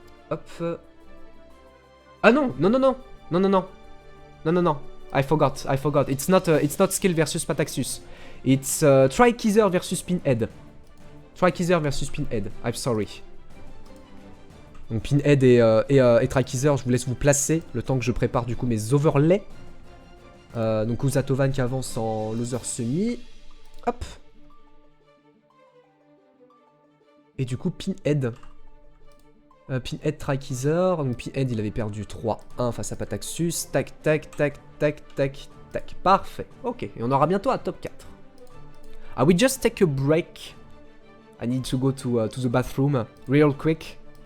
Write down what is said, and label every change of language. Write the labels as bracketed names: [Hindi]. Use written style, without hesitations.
[French] Hop. Ah non, non, non, non, non, non, non, non, non, non. [English] I forgot. It's not Skill versus Pataxus. It's Trikeezer versus Pinhead. Trikeezer versus Pinhead. I'm sorry. [French] Donc Pinhead et Trikeezer, je vous laisse vous placer le temps que je prépare du coup mes overlays. Donc Uzatovan qui avance en loser semi. Hop. Et du coup Pinhead. Pinhead Trikeezer. Donc Pinhead il avait perdu 3-1 face à Pataxus. Tac, tac, tac, tac, tac, tac. Parfait. Ok. Et on aura bientôt un top 4. [English] I will just take a break. I need to go to the bathroom real quick.